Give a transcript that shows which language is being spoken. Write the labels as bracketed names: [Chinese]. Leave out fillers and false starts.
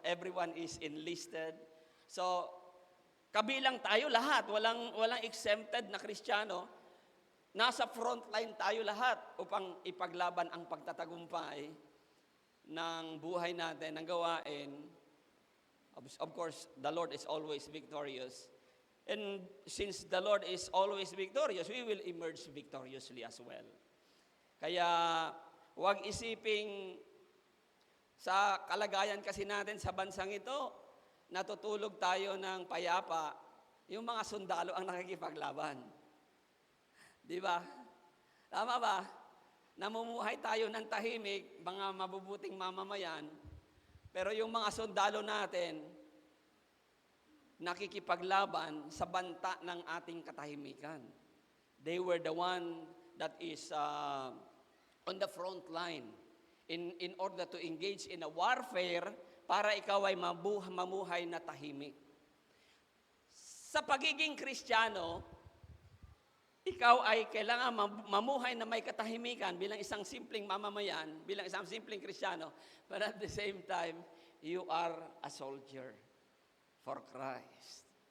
[English] Everyone is enlisted. [Filipino] So, kabilang tayo lahat, walang exempted na Kristiyano. Nasa front line tayo lahat upang ipaglaban ang pagtatagumpay ng buhay natin, ng gawain. [English] Of course, the Lord is always victorious. And since the Lord is always victorious, we will emerge victoriously as well. [Filipino] Kaya, huwag isiping sa kalagayan kasi natin sa bansang ito, natutulog tayo ng payapa, yung mga sundalo ang nakikipaglaban. Di ba? Tama ba? Namumuhay tayo ng tahimik, mga mabubuting mamamayan, pero yung mga sundalo natin, nakikipaglaban sa banta ng ating katahimikan. [English] They were the one that is on the front line in order to engage in a warfare [Filipino] para ikaw ay mamuhay na tahimik. Sa pagiging Kristiyano, ikaw ay kailangan mamuhay na may katahimikan bilang isang simpleng mamamayan, bilang isang simpleng Kristiyano, [English] but at the same time, you are a soldier for Christ.